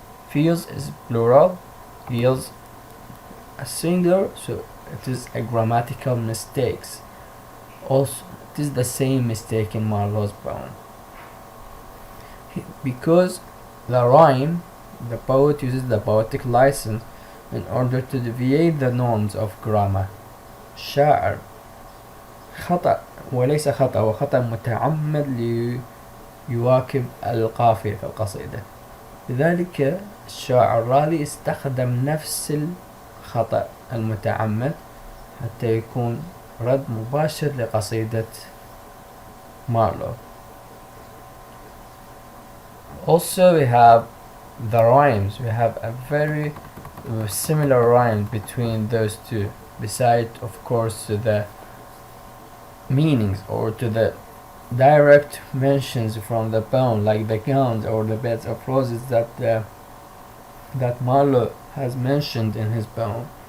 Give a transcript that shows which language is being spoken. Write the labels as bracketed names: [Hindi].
[English] Feels is plural, yields a singular, so it is a grammatical mistakes. Also, it is the same mistake in Marlowe's poem. Because the rhyme, the poet uses the poetic license in order to deviate the norms of grammar. [Arabic] الشاعر خطأ وليس خطأ، وخطأ متعمد ليواكب القافية في القصيدة. لذلك الشاعر رالي استخدم نفس الخطأ المتعمد حتى يكون رد مباشر لقصيدة مارلو. [English] Also we have the rhymes. We have a very similar rhyme between those two, beside of course to the meanings or to the direct mentions from the poem, like the gowns or the beds of roses that Marlowe has mentioned in his poem.